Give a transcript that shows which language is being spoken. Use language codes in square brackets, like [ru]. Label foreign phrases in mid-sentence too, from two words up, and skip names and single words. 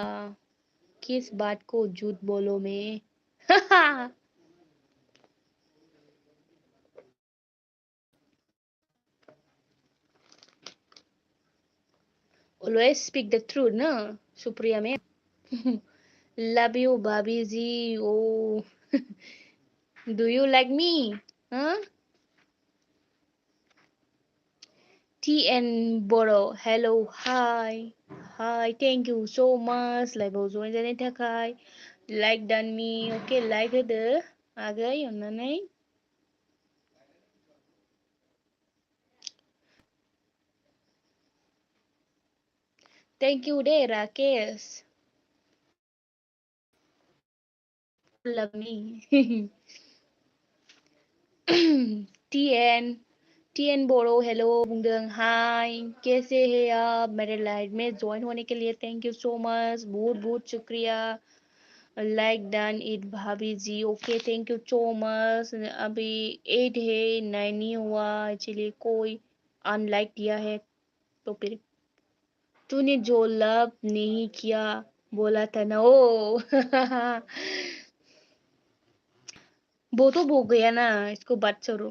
[hi] किस बात को झूठ बोलो मैं [en] always speak the truth [hi] ना सुप्रिया में [en] love you [hi] भाभी जी। [en] O do you like me? हाँ TN Boro, hello, hi, hi, thank you so much. [brx] लाइभआव जइन जानायनि थाखाय लाइक दानमि, ओके लाइक होदो आगै अननानै। [en] thank you [hi] दे राकेश, [en] love me [hi] TN TN बोरो हेलो बुंदों, हाय कैसे हैं आप, मेरे लाइव में ज्वाइन होने के लिए [en] thank you so much, [hi] बहुत बहुत शुक्रिया। [en] like done it भाभी जी, okay thank you so much. [hi] अभी 8 है, 9 नहीं हुआ, एक्चुअली कोई अनलाइक दिया है तो फिर तूने जो लव नहीं किया बोला था ना, ओ वो तो हो गया ना, इसको बात छोड़ो।